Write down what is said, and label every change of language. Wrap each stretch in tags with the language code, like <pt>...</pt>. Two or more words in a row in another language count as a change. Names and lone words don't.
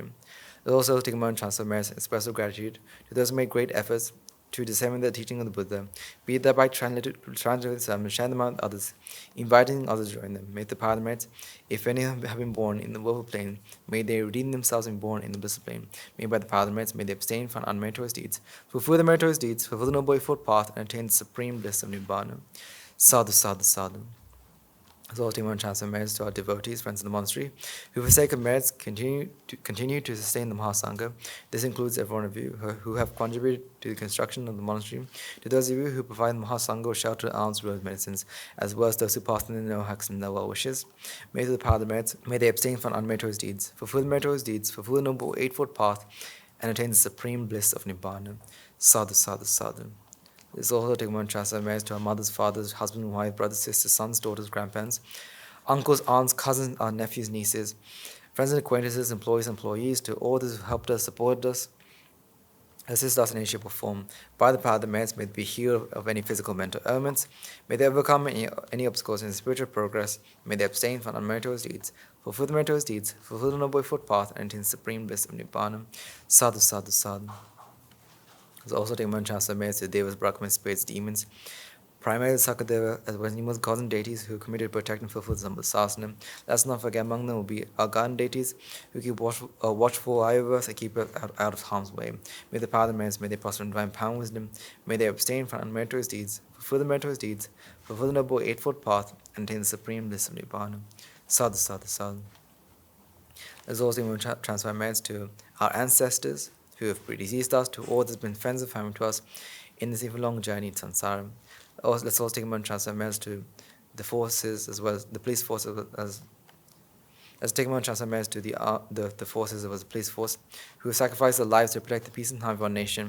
<en>Let's also take a moment to transfer merits and expressive gratitude to those who made great efforts to disseminate the teaching of the Buddha, be it thereby translated them and share them out with others, inviting others to join them. May the power of the merits, if any have been born in the willful plane, may they redeem themselves and be born in the blissful plane. May by the power of the merits, may they abstain from unmeritorious deeds, fulfill the meritorious deeds, fulfill the noble eightfold path, and attain the supreme bliss of Nibbana.</en> <pi>Sadhu, sadhu, sadhu.</pi> <en>As well as taking transfer merits to our devotees, friends in the monastery, who for sake of merits continue to sustain the Mahasangha. This includes every one of you who have contributed to the construction of the monastery, to those of you who provide the Mahasangha with shelter, alms, robes, medicines, as well as those who pass on the no-hacks and their well wishes. May through the power of the merits, may they abstain from unmeritorious deeds, fulfill the meritorious deeds, fulfill the noble eightfold path, and attain the supreme bliss of Nibbana.</en> <pi>Sadhu, sadhu, sadhu.</pi> <en>Let's also take a moment to transfer merits to our mothers, fathers, husband, wife, brothers, sisters, sons, daughters, grandparents, uncles, aunts, cousins, our nephews, nieces, friends and acquaintances, employees, employees, to all those who helped us, supported us, assist us in any shape or form. By the power of the merits, may they be healed of any physical mental ailments. May they overcome any obstacles in spiritual progress. May they abstain from unmeritorious deeds, fulfill the meritorious deeds, fulfill the noble eightfold path, and attain the supreme bliss of Nibbana.</en> <pi>Sadhu, sadhu, sadhu.</pi> <en>Let's also take a moment to transfer merits to Devas, Brahmins, spirits, demons, primarily Sakadeva, as well as numerous gods and deities who committed to protect and fulfill the Sasana. Let's not forget among them will be our garden deities who keep watchful eye over us and keep us out of harm's way. May the power of the merits, may they prosper in divine power and wisdom, may they abstain from unmeritorious deeds, fulfill the meritorious deeds, fulfill the noble eightfold path, and attain the supreme bliss of Nibbana.</en> <pi>Sadhu, sadhu, sadhu.</pi> <en>Let's also transfer merits to our ancestors who have predeceased us, to all that has been friends and family to us in this even long journey in samsara. Let's also take a moment to transfer merits to the forces as well as the police force. Let's take a moment to transfer merits to the forces as well as the police force who have sacrificed their lives to protect the peace and harmony of our nation.</en>